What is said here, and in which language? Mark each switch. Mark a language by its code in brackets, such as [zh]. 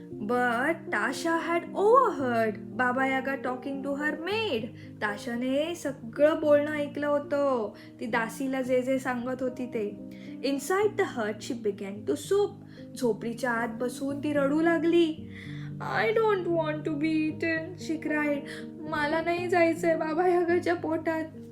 [en] But Tasha had overheard Baba Yaga talking to her maid. [mr] ताशाने सगळं बोलणं ऐकलं होतं. ती दासीला जे जे सांगत होती ते. [en] Inside the hut she began to sob. [mr] झोपडीच्या आत बसून ती रडू लागली. [en] I don't want to be eaten, she cried. [mr] मला नाही जायचंय बाबा यागाच्या पोटात.